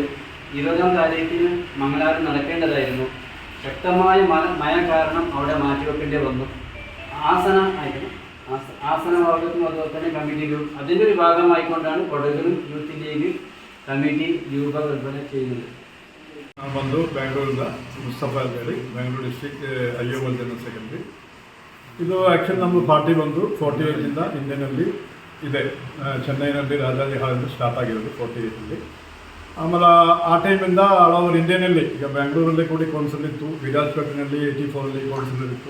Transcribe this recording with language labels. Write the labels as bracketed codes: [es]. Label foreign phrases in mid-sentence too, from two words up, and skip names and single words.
[ml] 20ാം താരീഖിന് മംഗലാപുരം നടക്കേണ്ടതായിരുന്നു. ശക്തമായ മഴ കാരണം അവിടെ മാറ്റിവെക്കേണ്ടി വന്നു. ആസന ഭാഗത്തും അതുപോലെ തന്നെ കമ്മിറ്റി അതിൻ്റെ ഒരു ഭാഗമായിക്കൊണ്ടാണ് കൊടകിലും യൂത്ത് ലീഗ് ಕಮಿಟಿ രൂപകൽപ്പന ചെയ്യുന്നത്. [kn] ನಾನು ಬಂದು ಬ್ಯಾಂಗ್ಳೂರಿಂದ ಮುಸ್ತಫಾ ಅಂತೇಳಿ ಬ್ಯಾಂಗ್ಳೂರು ಡಿಸ್ಟ್ರಿಕ್ಟ್ ಅಯ್ಯೋಮಲ್ [en] general secretary. [kn] ಇದು ಆ್ಯಕ್ಚುಲಿ ನಮ್ಮ ಪಾರ್ಟಿ ಬಂದು 48ಇಂದ ಇಂಡಿಯನಲ್ಲಿ ಇದೆ. ಚೆನ್ನೈನಲ್ಲಿ ರಾಜಾಜಿ ಹಾಲಿಂದ ಸ್ಟಾರ್ಟ್ ಆಗಿರೋದು 48ಅಲ್ಲಿ. ಆಮೇಲೆ ಆ ಟೈಮಿಂದ [en] all over India, [kn] ಈಗ ಬ್ಯಾಂಗ್ಳೂರಲ್ಲಿ ಕೂಡ ಕೌನ್ಸಿಲ್ ಇತ್ತು, ವಿರಾಜಪೇಟೆನಲ್ಲಿ 84ಅಲ್ಲಿ ಕೌನ್ಸಿಲರ್ ಇತ್ತು.